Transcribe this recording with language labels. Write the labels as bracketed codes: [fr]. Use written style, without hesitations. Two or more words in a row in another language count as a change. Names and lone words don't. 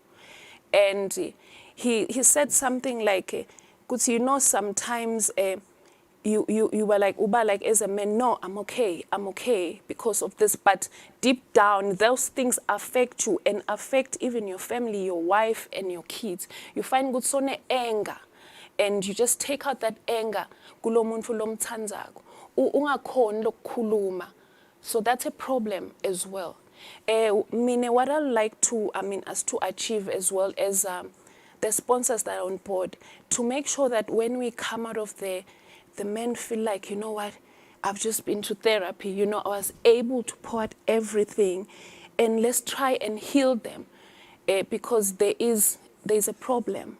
[en] And he said something like, because you know sometimes you were like, Uba, like as a man, no, I'm okay because of this. But deep down, those things affect you and affect even your family, your wife and your kids. You find good sone anger, and you just take out that anger. [ss] Kulo muntu lomthandzako. Ungakhoni lokukhuluma. [en] So that's a problem as well. What I'd like to, us to achieve as well as the sponsors that are on board, to make sure that when we come out of there, the men feel like, you know what, I've just been to therapy, you know, I was able to pour out everything, and let's try and heal them, because there's a problem.